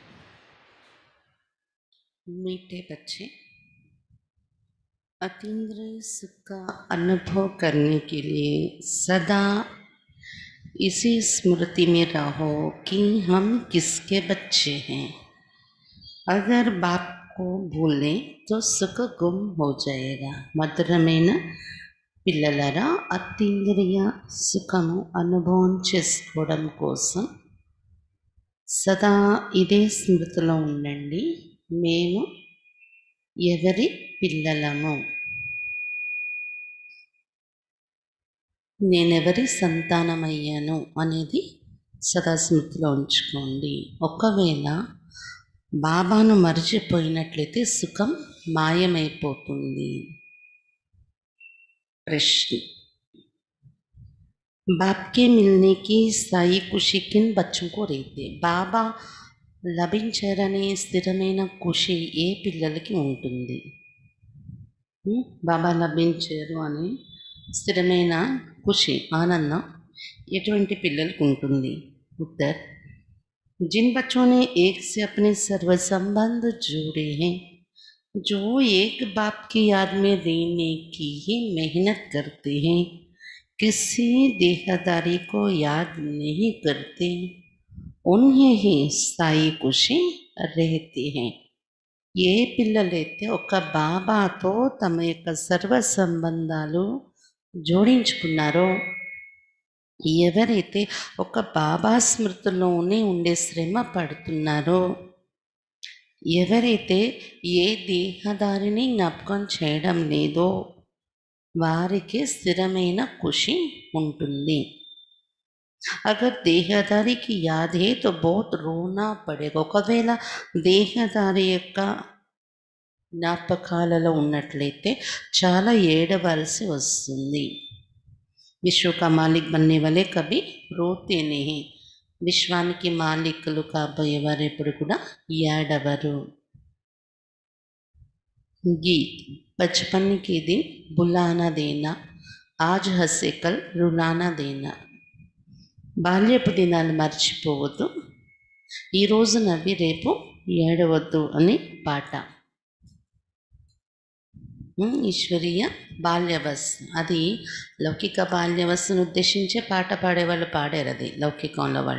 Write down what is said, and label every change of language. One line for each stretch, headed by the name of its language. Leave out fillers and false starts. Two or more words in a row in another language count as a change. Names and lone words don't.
Hindi: मीठे बच्चे, अतीन्द्रिय सुख का अनुभव करने के लिए सदा इसी स्मृति में रहो कि हम किसके बच्चे हैं। अगर बाप को भूलें तो सुख गुम हो जाएगा.
Telugu: మధురమైన పిల్లలారా, అతీంద్రియ సుఖము అనుభవం చేసుకోవడం కోసం సదా ఇదే స్మృతిలో ఉండండి. మేము ఎవరి పిల్లలము, నేనెవరి సంతానమయ్యాను అనేది సదా స్మృతిలో ఉంచుకోండి. ఒకవేళ బాబాను మరిచిపోయినట్లయితే సుఖం మాయమైపోతుంది.
Hindi: प्रश्न, बाप के मिलने की स्थायी खुशी किन बच्चों को रहती है?
Telugu: బాబా లభించారనే స్థిరమైన ఖుషి ఏ పిల్లలకి ఉంటుంది? బాబా లభించారు అనే స్థిరమైన ఖుషి, ఆనందం ఎటువంటి పిల్లలకు ఉంటుంది?
Hindi: उत्तर, जिन बच्चों ने एक से अपने सर्व संबंध जोड़े हैं, जो एक बाप की याद में रहने की ही मेहनत करते हैं, किसी देहदारी को याद नहीं करते, उन्हें ही स्थायी खुशी रहती है.
Telugu: ఏ పిల్లలైతే ఒక బాబాతో తమ యొక్క సర్వ సంబంధాలు జోడించుకున్నారో, ఎవరైతే ఒక బాబా స్మృతిలోనే ఉండే శ్రమ పడుతున్నారో, ఎవరైతే ఏ దేహదారిని జ్ఞాపకం చేయడం లేదో వారికి స్థిరమైన ఖుషి ఉంటుంది.
Hindi: अगर देहदारी की याद है तो बहुत रोना पड़ेगा.
Telugu: ఒకవేళ దేహదారి యొక్క జ్ఞాపకాలలో ఉన్నట్లయితే చాలా ఏడవలసి వస్తుంది.
Hindi: विश्व का मालिक बनने वाले कभी रोते नहीं.
Telugu: విశ్వానికి మాలికులు కాబోయేవారు ఎప్పుడు కూడా ఏడవరు.
Hindi: गीत, बचपन के दिन बुलाना देना, आज हंसे कल रुलाना देना.
Telugu: బాల్యపు దినాలు మర్చిపోవద్దు, ఈరోజు నవ్వి రేపు ఏడవద్దు అని పాట. ఈశ్వరీయ బాల్యవస్థ, అది లౌకిక బాల్యవస్థను ఉద్దేశించే పాట పాడేవాళ్ళు పాడారు, అది లౌకికంలో వాళ్ళు.